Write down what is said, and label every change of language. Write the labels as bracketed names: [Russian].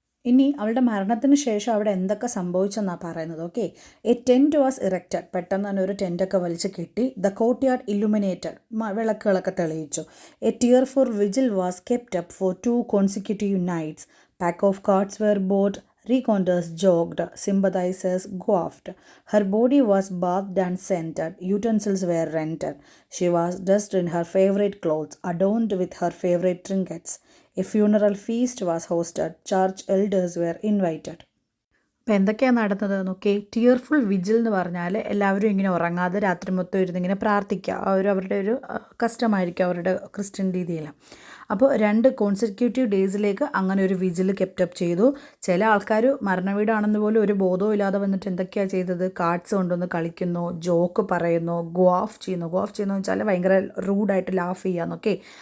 [Malayalam] ഇനി അവളുടെ മരണത്തിന് ശേഷം അവിടെ എന്തൊക്കെ സംഭവിച്ചെന്നാണ് പറയുന്നത്. Okay, [English] A tent was erected. [Malayalam] പെട്ടെന്ന് തന്നെ ഒരു ടെൻറ്റൊക്കെ വലിച്ച് കെട്ടി. [English] The courtyard illuminated. [Malayalam] വിളക്കുകളൊക്കെ തെളിയിച്ചു. [English] A tearful vigil was kept up for 2 consecutive nights. Pack of cards were bought. Reconteurs jogged, sympathizers coughed. Her body was bathed and scented. Utensils were rented. She was dressed in her favorite clothes, adorned with her favorite trinkets. A funeral feast was hosted. Church elders were invited. [Malayalam] അപ്പോൾ എന്തൊക്കെയാണ് നടന്നത് നോക്കി. Tearful vigil എന്ന് പറഞ്ഞാൽ എല്ലാവരും ഇങ്ങനെ ഉറങ്ങാതെ രാത്രി മൊത്തം ഇരുന്ന് ഇങ്ങനെ പ്രാർത്ഥിക്കുക. അവരുടെ ഒരു കസ്റ്റമായിരിക്കും അവരുടെ ക്രിസ്ത്യൻ രീതിയിൽ. അപ്പോൾ 2 consecutive ഡേയ്സിലേക്ക് അങ്ങനെ ഒരു വിജിൽ കെപ്റ്റപ്പ് ചെയ്തു. ചില ആൾക്കാർ മരണവീടാണെന്ന് പോലും ഒരു ബോധവും ഇല്ലാതെ വന്നിട്ട് എന്തൊക്കെയാണ് ചെയ്തത്, കാർഡ്സ് കൊണ്ടുവന്ന് കളിക്കുന്നു, ജോക്ക് പറയുന്നു, ഗോഫ് ചെയ്യുന്നു വെച്ചാൽ ഭയങ്കര റൂഡായിട്ട് ലാഫ് ചെയ്യാന്നൊക്കെ.